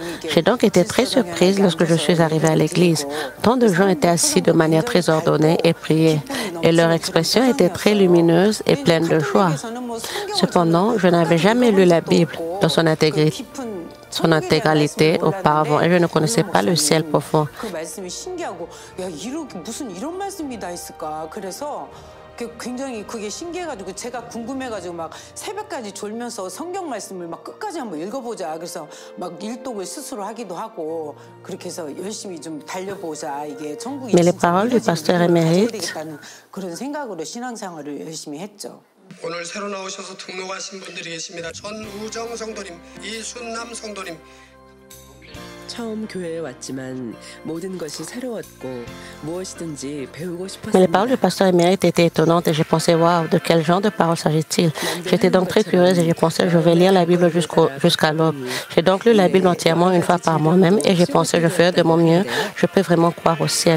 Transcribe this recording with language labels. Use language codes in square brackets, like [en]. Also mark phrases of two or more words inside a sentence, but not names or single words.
[fr] J'ai donc été très surprise lorsque je suis arrivée à l'église. Tant de gens étaient assis de manière très ordonnée et priaient. Et leur expression était très lumineuse et pleine de joie. Cependant, je n'avais jamais lu la Bible dans son intégralité auparavant et je ne connaissais pas le ciel profond. [ko] 굉장히 그게 신기해가지고 제가 궁금해가지고 막 새벽까지 졸면서 성경 말씀을 막 끝까지 한번 읽어보자. 그래서 막 일독을 스스로 하기도 하고 그렇게 해서 열심히 좀 달려보자. 이게 천국이 되겠다는 그런 생각으로 신앙생활을 열심히 했죠. 오늘 새로 나오셔서 등록하신 분들이 계십니다. 전우정 성도님, 이순남 성도님. [fr] Mais les paroles du pasteur émérite étaient étonnantes et j'ai pensé, waouh, de quel genre de paroles s'agit-il? J'étais donc très curieuse et j'ai pensé, je vais lire la Bible jusqu'à l'aube. J'ai donc lu la Bible entièrement une fois par moi-même et j'ai pensé, je ferai de mon mieux, je peux vraiment croire au ciel.